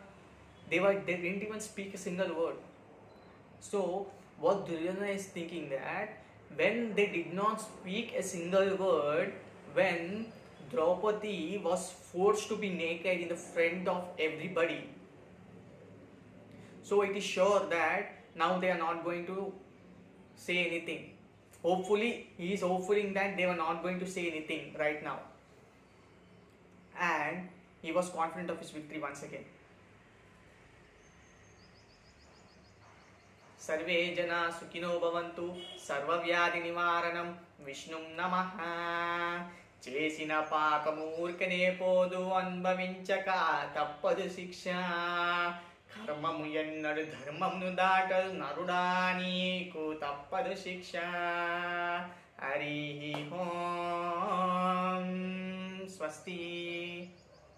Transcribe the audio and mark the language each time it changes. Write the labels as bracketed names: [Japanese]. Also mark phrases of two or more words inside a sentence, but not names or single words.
[English] They didn't even speak a single word. So what Duryodhana is thinking, that when they did not speak a single word, when Draupadi was forced to be naked in the front of everybody, so it is sure that now they are not going to say anything. Hopefully, he is hoping that they were not going to say anything right now. And he was confident of his victory once again. [Sanskrit] सर्वे जन सुखिनो भवन्तु सर्व व्याधि निवारणम् विष्णुम् नमः. [Telugu] చేసిన పాకముర్కనే పోదు అనుభవించక తప్పదు శిక్ష. ధర్మము ఎన్నడు ధర్మమును దాటదు నరుడా నీకు తప్పదు శిక్ష. [Sanskrit] हरि ॐ स्वस्ति.